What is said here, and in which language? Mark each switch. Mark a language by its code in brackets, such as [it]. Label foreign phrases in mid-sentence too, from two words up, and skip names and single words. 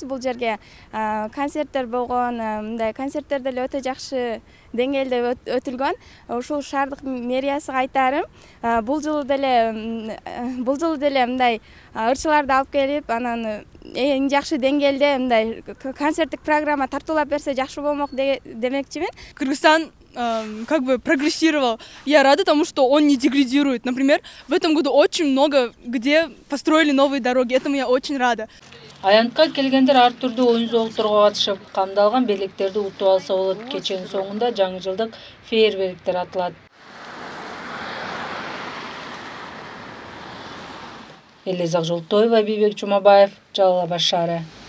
[ky] Бул жерге концерттер болгон, мындай концерттер деле өтө жакшы деңгээлде өтүлгөн. Ушул шаардык мэриясыга айтарым, бул жылы деле мындай ырчыларды алып келип, анан эң жакшы деңгээлде мындай концерттик программа тартуулап берсе жакшы болмок демекчимин. [ru] Кыргызстан как бы прогрессировал. Я рада тому, что он не деградирует. Например, в этом году очень много где построили новые дороги. Этому я очень рада. [ky] Аянтка келгендер ар түрдүү оюн зоокторго катышып, камдалган белектерди утуп алса болот. Кеченин соңунда жаңы жылдык фейерверктер атылат. Элиза Жолтоева, Бибек Жумабаев, Жалал Абад шаары.